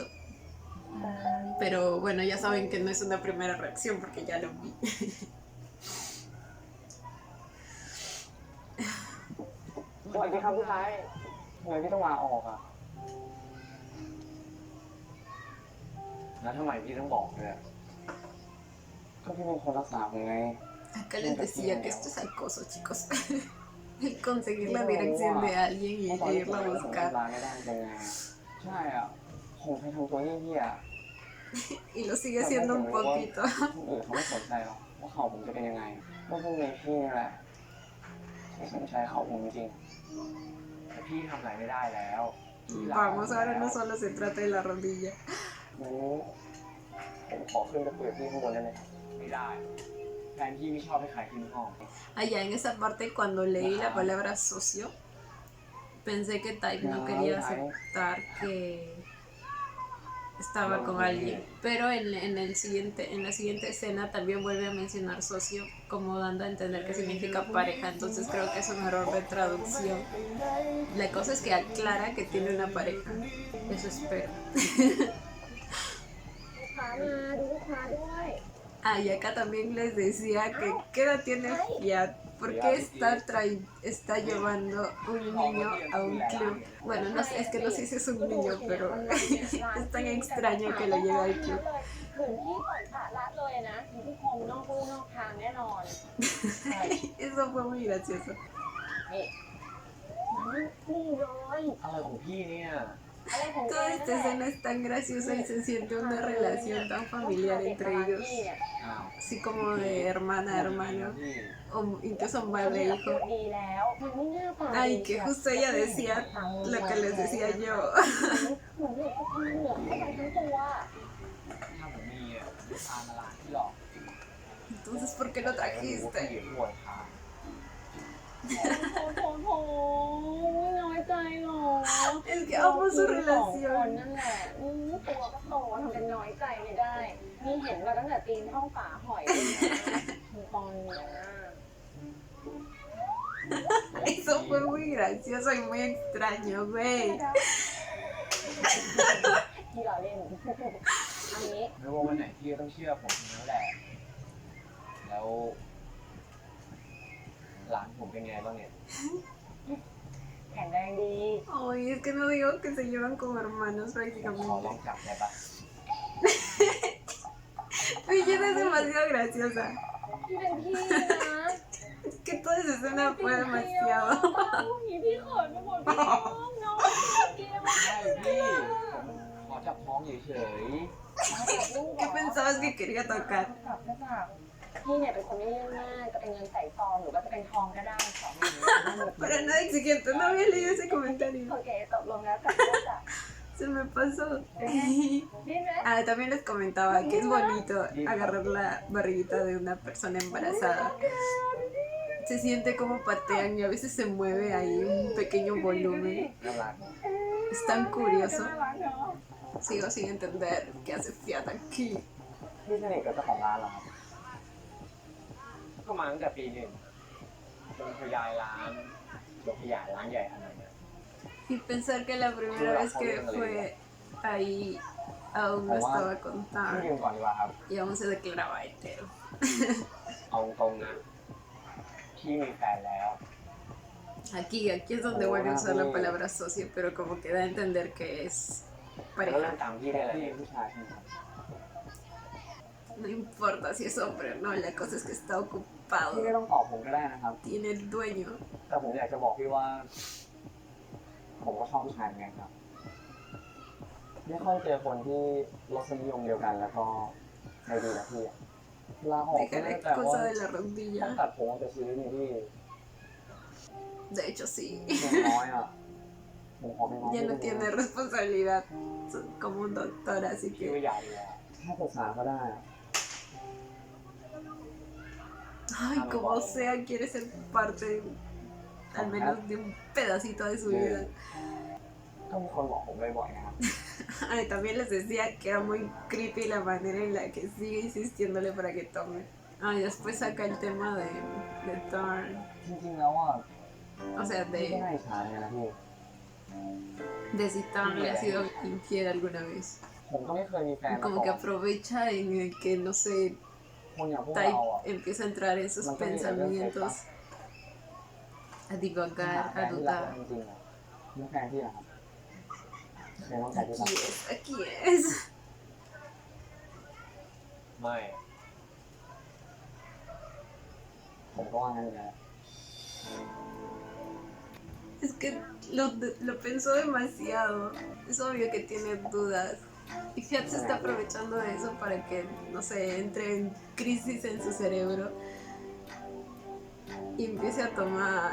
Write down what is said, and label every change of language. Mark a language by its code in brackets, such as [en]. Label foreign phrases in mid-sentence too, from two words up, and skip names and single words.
[es] Pero bueno, ya saben que no es una primera reacción porque ya lo vi. [th] สวัสดีครับพี่ไทยทำไมพี่ต้องลาออกอ่ะ แล้วทำไมพี่ต้องบอกด้วย ก็พี่เป็นคนรักษาผมไง [es] Acá les decía que esto es acoso, chicos. El conseguir la dirección de alguien y [th] ตอนที่ผม [es] irla a [th] ผม [es] buscar. [th] ลาไม่ได้เป็นไงใช่อ่ะผมเคยทำตัวเหี้ย [es] Y lo sigue haciendo un poquito. [th] ๆคนอื่นเขาไม่สนใจหรอกว่าเขาผมจะเป็นยังไงก็เพิ่งมีพี่นี่แหละที่สนใจเขาผมจริง แต่พี่ทำอะไรไม่ได้แล้ว [es] Vamos, ahora no solo se trata de la rodilla. [th] งั้นผมขอขึ้นไปคุยกับพี่ข้างบนได้ไหม ไม่ได้แฟนพี่ไม่ชอบให้ใครขึ้นห้อง [es] Allá en esa parte, cuando leí la palabra socio, pensé que Type no quería aceptar que estaba con alguien. Pero en la siguiente escena también vuelve a mencionar socio, como dando a entender que significa pareja. Entonces creo que es un error de traducción. La cosa es que aclara que tiene una pareja. Eso espero. [th] พามาดูลูกค้าด้วย [es] Ah, y acá también les decía que ¿qué edad tiene Fiat? ¿por qué está llevando un niño a un club? Bueno, no sé, es que no sé si es un niño, pero es tan extraño que lo lleve al club. [th] ถึงที่ปล่อยปละละเลยนะมีผู้คมนอกลู่นอกทางแน่นอน [es] Eso fue muy gracioso. [th] นี่นี่เลย อะไรของพี่เนี่ย อะไรของแก [es] Toda esta escena es tan graciosa y se siente una relación tan familiar entre ellos, [th] อ้าว [es] así como de hermana a hermano, [th] พี่ [es] o incluso madre e hijo. [th] ดีแล้วมันไม่น่าตาย [es] Ay, que justo ella decía lo que les decía yo. [th] เหมือนเด็กที่เหลือเข้าไปทั้งตัว ถ้าผมมีอ่ะพามาร้านที่หลอก [es] Entonces, ¿por qué lo [th] แต่ก็รู้ว่าพี่ [es] trajiste? [th] ป่วยพา โถไม่น้อยใจหรอ [es] Es que amo su [th] คน [es] relación. [th] นั่นแหละตัวก็โตทำเป็นน้อยใจไม่ได้ นี่เห็นมาตั้งแต่ตีนท่องฝาหอยเลยนะตอนเนี้ย [es] Eso fue muy gracioso y muy extraño, güey. [th] ที่เราเล่น อันนี้ ไม่ว่าวันไหนพี่ก็ต้องเชื่อผมนั่นแหละ แล้วร้านผมเป็นไงบ้างเนี่ย แข็งแรงดี [es] Ay, es que no digo que se llevan como hermanos [th] ขอล [es] prácticamente. [th] องจับได้ปะ [es] Ella es demasiado graciosa. [th] พี่เป็นพี่นะ [es] Es que toda esa escena fue demasiado. [th] พี่เขินไปหมดพี่น้องพี่ ใช่พี่ผมขอจับท้องเฉย [es] ¿Qué pensabas que quería tocar? [th] พี่เนี่ยเป็นคนไม่เรื่องมากจะเป็นเงินใส่ซองหรือว่าจะเป็นทองก็ได้สองอย่างนี้ [es] Para nada exigente, no había leído ese comentario. [th] โอเคตกลงแล้วจับก็จับ [es] Se me pasó. [th] นี่ไหม [es] Ah, también les comentaba que es bonito agarrar la barriguita de una persona embarazada. Se siente como patean y a veces se mueve ahí un pequeño volumen. [th] ๆน่ารัก [es] Es tan curioso. [th] น่ารักเนาะ [es] Sigo sin entender qué hace Fiat aquí. [th] พี่สนิทกับเจ้าของร้านเหรอครับ ก็มาตั้งแต่ปีหนึ่งจนขยายร้านจนขยายร้านใหญ่ขนาดนี้ [es] Y pensar que la primera vez que fue ahí aún no estaba [th] พี่ [es] contado [th] ยืมก่อนดีกว่าครับ [es] y aún se declaraba hetero. [th] เอาตรงนะพี่มีแฟนแล้ว [es] Aquí es donde vuelve a usar la palabra socio, pero como que da a entender que es [th] ก็เริ่ม [es] pareja. [th] ตามพี่ได้เลย พี่เป็นผู้ชายใช่ไหมครับ [es] No importa si es hombre o no, la cosa es que está [th] พี่ไม่ [es] ocupado. [th] ต้องตอบผมก็ได้นะครับ [es] Tiene el dueño. [th] แต่ผมอยากจะบอกพี่ว่า ผมก็ชอบผู้ชายเหมือนกันครับ ไม่ค่อยเจอคนที่รสนิยมเดียวกัน แล้วก็ในดีแบบพี่อะลาออกก็ [es] Deja la [th] ไม่แต่ว่า [es] excusa de la [th] ต้อง [es] rodilla. [th] ตัดผมไปซื้อนี่พี่ [es] De hecho, sí. [th] อย่างน้อยอ่ะผมขอเป็นน้อง [es] Ya no [th] พี่ [es] tiene responsabilidad como un doctor, así [th] พี่ [es] que... [th] ว่าใหญ่เลยอะ ถ้าปรึกษาก็ได้อะ [es] Ay, como sea, quiere ser parte, al menos de un pedacito de su vida. [th] ก็มีคนบอกผมบ่อยๆนะครับ [es] Ay, también les decía que era muy creepy la manera en la que sigue insistiéndole para que tome. Ay, después saca el tema de Thorn. [th] จริงๆแล้วอ่ะ [es] O sea, [th] พี่ก็ [es] de, [th] น่าอิจฉาไงนะพี่ [es] de si Thorn le ha sido infiel alguna vez. [th] ผมก็ไม่เคยมีแฟนมา [es] Como [th] ก่ [es] que [th] อน [es] aprovecha en el que, no sé, [th] คนอย่างพวก Tai เราอ่ะ [es] empieza a entrar en sus No tenía pensamientos, a [th] หา [es] divagar, [th] แฟ [es] a [th] นที่รัก [es] dudar. [th] จริงๆอ่ะเรื่องแฟนพี่อะครับแฟนต้องใจที่รัก [es] Aquí es. [th] ไม่ ผมก็ว่างั้นเหมือนกัน [es] Es que lo pensó demasiado. Es obvio que tiene dudas. Y Fiat se está aprovechando de eso para que, no sé, entre en crisis en su cerebro y empiece a tomar.